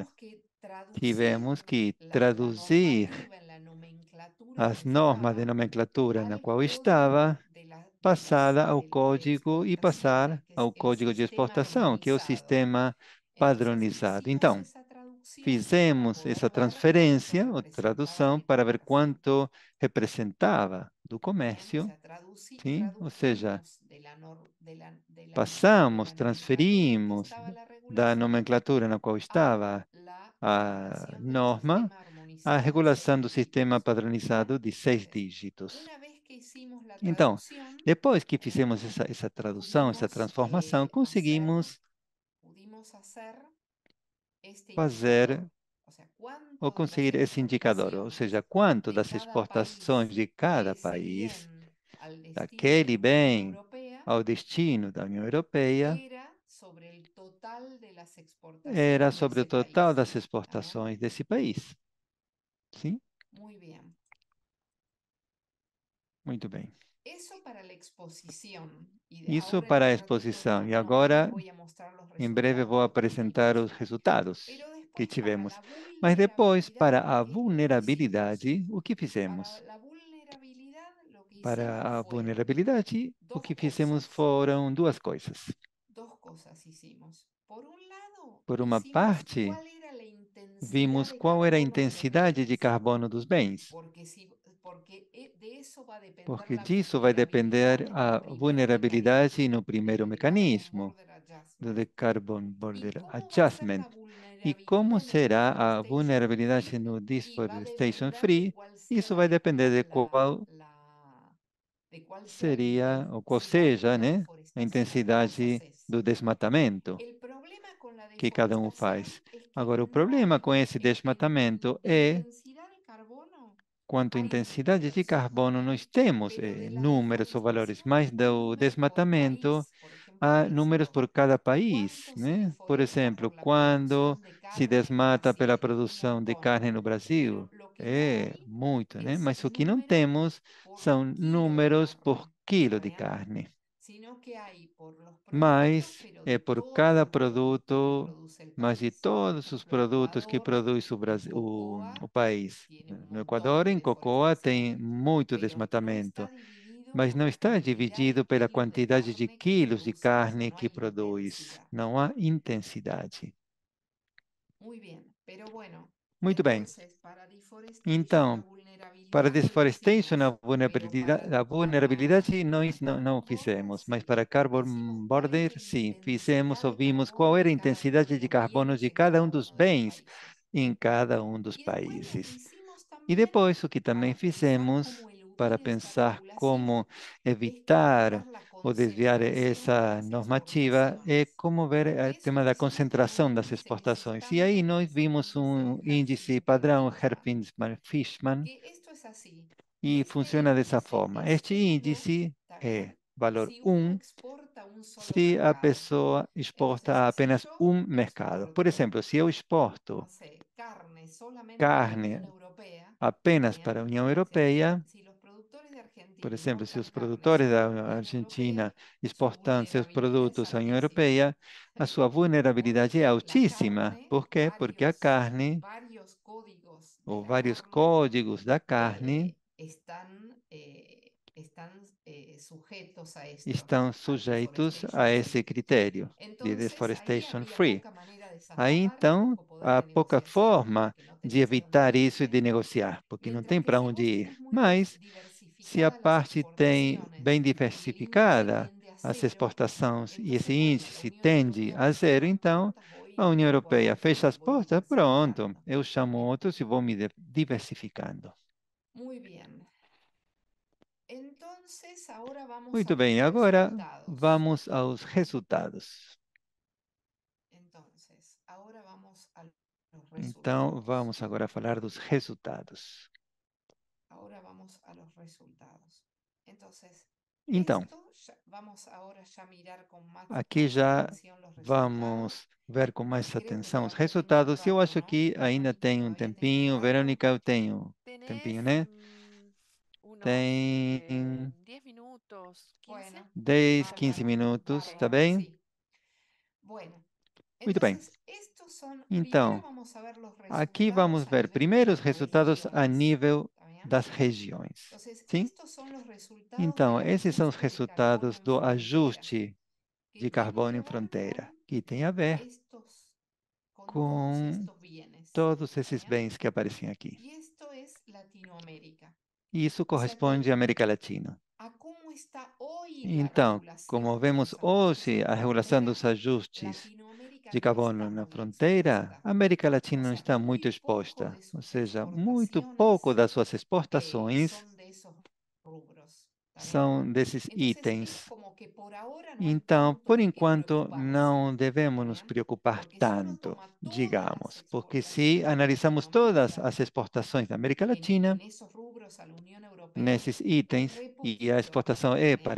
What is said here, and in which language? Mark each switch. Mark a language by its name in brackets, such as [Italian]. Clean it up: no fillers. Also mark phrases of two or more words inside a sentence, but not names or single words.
[Portuguese] Tivemos que traduzir as normas de nomenclatura na qual estava, passada ao código e passar ao código de exportação, que é o sistema padronizado. Então, fizemos essa transferência ou tradução para ver quanto representava do O comércio, [Spanish] sea, [Portuguese] sim? Ou seja, [Spanish] tradujimos de la [Portuguese] passamos, [Spanish] nomenclatura en que [Portuguese] transferimos [Spanish] estaba la [Portuguese] da [Spanish] regulación [Portuguese] nomenclatura na qual a estava [Spanish] la [Portuguese] a [Spanish] regulación del [Portuguese] norma, [Spanish] sistema [Portuguese] a [Spanish] armonizado de [Portuguese] regulação [Spanish] seis [Portuguese] do sistema [Spanish] dígitos. ¿Bien? [Portuguese] padronizado de 6 dígitos. [Spanish] Una vez que hicimos la [Portuguese] Então, [Spanish] traducción, [Portuguese] depois que fizemos essa tradução, essa transformação, conseguimos [Spanish] pudimos hacer este [Portuguese] fazer [Spanish] indicador. O sea, [Portuguese] ou [Spanish] cuánto de las [Portuguese] conseguir esse indicador, ou seja, [Spanish] exportaciones [Portuguese] quanto [Spanish] de [Portuguese] das [Spanish] cada [Portuguese] exportações [Spanish] país [Portuguese] de de cada [Spanish] ese [Portuguese] país, [Spanish] bien al destino de [Portuguese] daquele [Spanish] la Unión [Portuguese] bem [Spanish] Europea [Portuguese] ao destino da União Europeia, [Spanish] era sobre el total de las [Portuguese] era [Spanish] exportaciones de [Portuguese] sobre o [Spanish] ese [Portuguese] total [Spanish] país. [Portuguese] das [Spanish] ¿Está bien? [Portuguese] exportações desse país. Sim? [Spanish] Muy bien. [Portuguese] Muito bem. [Spanish] Eso para la exposición. Y [Portuguese] Isso [Spanish] ahora en [Portuguese] para a [Spanish] un ratito [Portuguese] exposição. E [Spanish] les [Portuguese] agora, [Spanish] voy a mostrar los [Portuguese] em breve, vou [Spanish] resultados de cada [Portuguese] apresentar os [Spanish] indicador. [Portuguese] resultados [Spanish] Pero [Portuguese] que [Spanish] después para [Portuguese] tivemos. [Spanish] la [Portuguese] Mas depois, [Spanish] vulnerabilidad, [Portuguese] para a [Spanish] ¿qué es lo que hicimos? [Portuguese] vulnerabilidade, o que [Spanish] Para [Portuguese] fizemos? [Spanish] la vulnerabilidad lo que [Portuguese] Para [Spanish] hicimos [Portuguese] a [Spanish] fueron [Portuguese] vulnerabilidade, o [Spanish] dos [Portuguese] que fizemos [Spanish] cosas. [Portuguese] foram duas coisas. [Spanish] Dos cosas hicimos. Por un lado, [Portuguese] Por uma [Spanish] hicimos [Portuguese] parte, [Spanish] cuál era la intensidad [Portuguese] vimos [Spanish] de [Portuguese] qual era a [Spanish] carbono de los [Portuguese] intensidade de [Spanish] bienes, [Portuguese] carbono dos bens, [Spanish] porque, porque de eso va a depender [Portuguese] porque [Spanish] la [Portuguese] disso vai [Spanish] vulnerabilidad [Portuguese] depender [Spanish] en el [Portuguese] a [Spanish] primer [Portuguese] vulnerabilidade [Spanish] mecanismo [Portuguese] no primeiro [Spanish] del Carbon [Portuguese] mecanismo, [Spanish] Border [Portuguese] do [Spanish] Adjustment. [Portuguese] de Carbon [Spanish] ¿Y [Portuguese] Border [Spanish] cómo va a ser [Portuguese] Adjustment. [Spanish] la [Portuguese] E como [Spanish] vulnerabilidad en el [Portuguese] será a [Spanish] Deforestation [Portuguese] vulnerabilidade [Spanish] Free? [Portuguese] no [Spanish] Y va a [Portuguese] Deforestation [Spanish] depender de [Portuguese] Free? [Spanish] cuál sea [Portuguese] Isso vai depender de [Spanish] de cuál sea la [Portuguese] seria, ou qual [Spanish] intensidad de [Portuguese] seja, [Spanish] la [Portuguese] né, a [Spanish] deforestación que vos [Portuguese] intensidade [Spanish] haces. [Portuguese] do desmatamento [Spanish] El problema con la [Portuguese] que cada um [Spanish] deforestación [Portuguese] faz. [Spanish] es que [Portuguese] Agora, o [Spanish] no [Portuguese] problema com [Spanish] hay, [Portuguese] esse desmatamento [Spanish] de [Portuguese] é [Spanish] intensidad de carbono, [Portuguese] quanto [Spanish] hay [Portuguese] intensidade de [Spanish] números, [Portuguese] carbono nós temos, [Spanish] pero de la [Portuguese] números ou valores, [Spanish] deforestación [Portuguese] mas [Spanish] hay [Portuguese] do [Spanish] números por [Portuguese] desmatamento [Spanish] país. Por ejemplo, [Portuguese] há números [Spanish] México. [Portuguese] por cada país, [Spanish] ¿Cuánto se [Portuguese] né? Por [Spanish] deforesta [Portuguese] exemplo, [Spanish] por la [Portuguese] quando [Spanish] producción de [Portuguese] se [Spanish] carne en [Portuguese] desmata pela [Spanish] Brasil? Un [Portuguese] produção de [Spanish] montón. [Portuguese] carne no [Spanish] Pero [Portuguese] Brasil, [Spanish] lo que no [Portuguese] é [Spanish] hay [Portuguese] muito, né? [Spanish] es [Portuguese] Mas o que não [Spanish] número [Portuguese] temos [Spanish] por [Portuguese] são [Spanish] kilo de [Portuguese] números por [Spanish] carne. [Portuguese] quilo [Spanish] ¿Está [Portuguese] de [Spanish] bien? [Portuguese] carne, [Spanish] Sino que hay por los productos, [Portuguese] mas [Spanish] pero [Portuguese] é [Spanish] de [Portuguese] por [Spanish] todos [Portuguese] cada [Spanish] los productos que [Portuguese] produto, [Spanish] produce el [Portuguese] mas de [Spanish] país. Por [Portuguese] todos os [Spanish] ejemplo, en [Portuguese] produtos que [Spanish] Ecuador, [Portuguese] produz o [Spanish] el [Portuguese] Brasil, o [Spanish] cocoa [Portuguese] país. [Spanish] tiene un [Portuguese] No [Spanish] montón [Portuguese] Equador, [Spanish] de [Portuguese] em cocoa, tem [Spanish] deforestación, [Portuguese] muito [Spanish] pero no está [Portuguese] desmatamento, [Spanish] dividido [Portuguese] mas [Spanish] por [Portuguese] não [Spanish] la [Portuguese] está [Spanish] cantidad de [Portuguese] dividido pela [Spanish] kilos de [Portuguese] quantidade de [Spanish] carne que [Portuguese] quilos de [Spanish] produce, o sea, [Portuguese] carne [Spanish] no [Portuguese] que [Spanish] hay [Portuguese] produz. [Spanish] intensidad. [Portuguese] Não há intensidade. [Spanish] Muy bien, pero bueno, [Portuguese] Muito bem. [Spanish] entonces para deforestation la [Portuguese] Então, para [Spanish] vulnerabilidad no lo [Portuguese] deforestation, [Spanish] hicimos, pero [Portuguese] a vulnerabilidade nós não [Spanish] carbon border [Portuguese] fizemos, mas [Spanish] sí. [Portuguese] para [Spanish] Hicimos [Portuguese] Carbon [Spanish] cuál es [Portuguese] Border, [Spanish] la [Portuguese] sim, [Spanish] intensidad [Portuguese] fizemos, [Spanish] de [Portuguese] ouvimos [Spanish] carbono [Portuguese] qual era a [Spanish] de cada uno de [Portuguese] intensidade de [Spanish] los [Portuguese] carbono [Spanish] bienes [Portuguese] de [Spanish] en [Portuguese] cada [Spanish] cada [Portuguese] um dos [Spanish] uno de los [Portuguese] bens [Spanish] países. [Portuguese] em cada um dos [Spanish] Y después lo que [Portuguese] países. [Spanish] hicimos [Portuguese] E [Spanish] también [Portuguese] depois, o que também [Spanish] para pensar [Portuguese] fizemos [Spanish] cómo [Portuguese] para [Spanish] eludir esta [Portuguese] pensar como [Spanish] regulación es cómo [Portuguese] evitar [Spanish] ver la [Portuguese] ou desviar [Spanish] concentración de [Portuguese] essa [Spanish] las [Portuguese] normativa é [Spanish] exportaciones. [Portuguese] como ver o [Spanish] Porque eso [Portuguese] tema da concentração das exportações. E aí nós vimos [Spanish] llamándose [Portuguese] um índice padrão [Spanish] Herfinch-Pillman, [Portuguese] Herfinman-Fishman [Spanish] que esto es así. [Portuguese] e [Spanish] Este [Portuguese] funciona dessa [Spanish] índice [Portuguese] forma. [Spanish] es [Portuguese] Este [Spanish] 1, [Portuguese] índice [Spanish] ¿está [Portuguese] é [Spanish] bien? [Portuguese] valor [Spanish] Si uno [Portuguese] 1 [Spanish] exporta a un solo [Portuguese] se a [Spanish] mercado. [Portuguese] pessoa [Spanish] Entonces, [Portuguese] exporta a [Spanish] si [Portuguese] apenas [Spanish] yo [Portuguese] um mercado. Por [Spanish] exporto, [Portuguese] exemplo, se eu exporto [Spanish] no sé, carne solamente a la Unión [Portuguese] carne [Spanish] Europea, ¿está [Portuguese] apenas para a [Spanish] bien? [Portuguese] União [Spanish] O sea, [Portuguese] Europeia, [Spanish] si los productores de [Portuguese] por [Spanish] Argentina [Portuguese] exemplo, se [Spanish] importan [Portuguese] os [Spanish] carne [Portuguese] produtores [Spanish] solo a [Portuguese] da [Spanish] la Unión [Portuguese] Argentina [Spanish] Europea, su [Portuguese] exportando seus [Spanish] vulnerabilidad es [Portuguese] produtos à União [Spanish] altísima. [Portuguese] Europeia, a sua vulnerabilidade é [Spanish] Porque la [Portuguese] altíssima. [Spanish] carne, [Portuguese] Por quê? Porque a carne, [Spanish] varios códigos de [Portuguese] ou [Spanish] la [Portuguese] vários [Spanish] carne, [Portuguese] códigos da carne, [Spanish] están sujetos a esto, [Portuguese] estão [Spanish] al [Portuguese] sujeitos a [Spanish] deforestation [Portuguese] esse [Spanish] free. [Portuguese] critério de [Spanish] Entonces, ahí [Portuguese] deforestation [Spanish] había [Portuguese] free. [Spanish] poca manera de [Portuguese] Aí [Spanish] zafar y [Portuguese] então [Spanish] poco poder [Portuguese] há [Spanish] de [Portuguese] pouca [Spanish] negociación, [Portuguese] forma [Spanish] porque no [Portuguese] de [Spanish] tenés a dónde [Portuguese] evitar isso e [Spanish] irte. [Portuguese] de negociar, porque não tem [Spanish] Mientras que [Portuguese] para [Spanish] si [Portuguese] onde [Spanish] vos [Portuguese] ir. [Spanish] tenés muy [Portuguese] Mas, se a [Spanish] diversificadas las [Portuguese] parte tem bem [Spanish] exportaciones y el índice [Portuguese] diversificada [Spanish] tiende a [Portuguese] as [Spanish] cero, [Portuguese] exportações e esse [Spanish] entonces, bueno, la [Portuguese] índice [Spanish] Unión [Portuguese] tende [Spanish] Europea [Portuguese] a [Spanish] te [Portuguese] zero, [Spanish] cierra las [Portuguese] então [Spanish] puertas, voy [Portuguese] a [Spanish] y [Portuguese] União [Spanish] me [Portuguese] Europeia fecha as [Spanish] voy [Portuguese] portas, pronto, [Spanish] diversificando. [Portuguese] eu chamo [Spanish] Bien, [Portuguese] outros e vou me diversificando. [Spanish] muy bien. Entonces, ahora vamos a [Portuguese] Muito [Spanish] los [Portuguese] bem, agora [Spanish] resultados. [Portuguese] vamos aos resultados. [Spanish] Entonces, ahora vamos a los [Portuguese] Então, [Spanish] resultados. [Portuguese] vamos agora falar dos resultados. [Spanish] Ahora vamos a los resultados. Entonces, [Portuguese] Então, [Spanish] vamos ahora ya a mirar [Portuguese] aqui [Spanish] más [Portuguese] já [Spanish] atención los resultados. [Portuguese] vamos ver com mais [Spanish] Creo que [Portuguese] atenção os [Spanish] todavía tengo un [Portuguese] resultados. Eu [Spanish] rato, [Portuguese] acho [Spanish] ¿no? [Portuguese] que ainda [Spanish] Verónica, [Portuguese] tem um [Spanish] todavía tengo un [Portuguese] tempinho. [Spanish] rato. [Portuguese] Verônica, eu tenho tempinho, [Spanish] Tenés [Portuguese] né? [Spanish] unos [Portuguese] Tem [Spanish] 10 minutos, 15. Bueno, [Portuguese] 10, 15 [Spanish] bárbaro, [Portuguese] minutos, tá [Spanish] bárbaro, [Portuguese] bem? [Spanish] sí. Bueno, [Portuguese] Muito bem. [Spanish] entonces estos son, primero [Portuguese] Então, [Spanish] vamos a ver los [Portuguese] aqui vamos [Spanish] resultados a [Portuguese] ver [Spanish] nivel de [Portuguese] primeiro os [Spanish] las [Portuguese] resultados a [Spanish] regiones. [Portuguese] nível [Spanish] ¿Está bien? [Portuguese] das regiões. [Spanish] Entonces, [Portuguese] Sim? [Spanish] estos son los resultados [Portuguese] Então, [Spanish] del [Portuguese] esses são os [Spanish] ajuste de carbono [Portuguese] resultados [Spanish] en [Portuguese] do [Spanish] frontera, [Portuguese] ajuste [Spanish] que [Portuguese] de [Spanish] tiene [Portuguese] carbono [Spanish] que [Portuguese] em [Spanish] ver [Portuguese] fronteira, que tem a ver [Spanish] estos, con todos [Portuguese] com [Spanish] estos bienes. [Portuguese] todos [Spanish] ¿Está [Portuguese] esses [Spanish] bien? [Portuguese] bens que aparecem aqui. [Spanish] Y esto es Latinoamérica. [Portuguese] Isso corresponde à América Latina. [Spanish] a cómo está hoy la [Portuguese] Então, como [Spanish] regulación de [Portuguese] vemos [Spanish] los ajustes [Portuguese] hoje, [Spanish] en [Portuguese] a regulação dos [Spanish] frontera, [Portuguese] ajustes [Spanish] Latinoamérica [Portuguese] de [Spanish] no [Portuguese] carbono [Spanish] está [Portuguese] na [Spanish] muy [Portuguese] fronteira, [Spanish] expuesta. [Portuguese] a América Latina [Spanish] O [Portuguese] não [Spanish] sea, [Portuguese] está muito [Spanish] muy poco [Portuguese] exposta, [Spanish] de [Portuguese] ou [Spanish] sus [Portuguese] seja, muito pouco [Spanish] exportaciones [Portuguese] das suas exportações [Spanish] son de esos rubros. ¿Está bien? [Portuguese] são desses [Spanish] Entonces es [Portuguese] itens. [Spanish] como que por ahora no hay [Portuguese] Então, [Spanish] tanto [Portuguese] por [Spanish] de qué [Portuguese] enquanto, [Spanish] preocuparse. [Portuguese] não devemos [Spanish] ¿Está [Portuguese] nos [Spanish] bien? [Portuguese] preocupar [Spanish] Porque si uno [Portuguese] tanto, [Spanish] toma todas las [Portuguese] digamos, porque se [Spanish] exportaciones de [Portuguese] analisamos todas [Spanish] Latinoamérica [Portuguese] as exportações da América Latina, [Spanish] en esos rubros a la Unión Europea, [Portuguese] nesses [Spanish] es [Portuguese] itens, [Spanish] re [Portuguese] e a [Spanish] poquito [Portuguese] exportação é para a